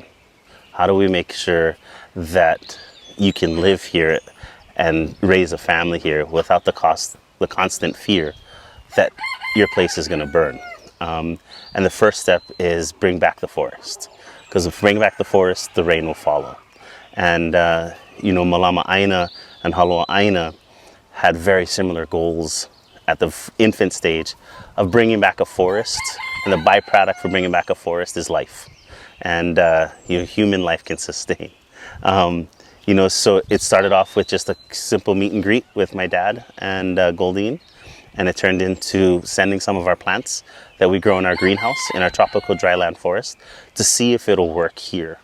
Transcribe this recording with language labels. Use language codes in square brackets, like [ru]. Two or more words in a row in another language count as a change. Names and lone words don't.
[en] How do we make sure that you can live here and raise a family here without the constant fear that your place is going to burn? And the first step is bring back the forest, because if we bring back the forest, the rain will follow. And Malama āina and Haloa āina had very similar goals at the infant stage of bringing back a forest, and the byproduct for bringing back a forest is life, and human life can sustain. So it started off with just a simple meet and greet with my dad and Goldine, and it turned into sending some of our plants that we grow in our greenhouse in our tropical dryland forest to see if it'll work here.